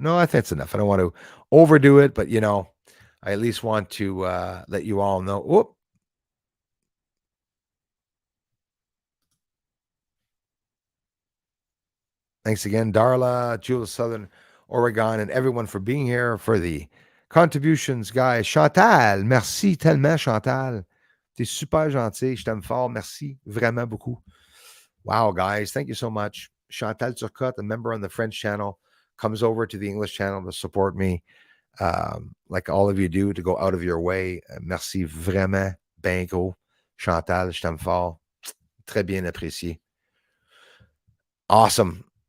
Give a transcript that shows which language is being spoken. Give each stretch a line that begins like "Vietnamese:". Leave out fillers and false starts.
English: No, I think it's enough. I don't want to overdo it, but I at least want to let you all know. Whoop. Thanks again, Darla, Jules Southern Oregon, and everyone for being here for the contributions, guys.
French: Chantal, merci tellement, Chantal. T'es super gentil. Je t'aime fort. Merci vraiment beaucoup.
English: Wow, guys. Thank you so much. Chantal Turcotte, a member on the French channel, comes over to the English channel to support me, like all of you do, to go out of your way.
French: Merci vraiment, ben gros. Chantal, je t'aime fort. Très bien apprécié.
English: Awesome.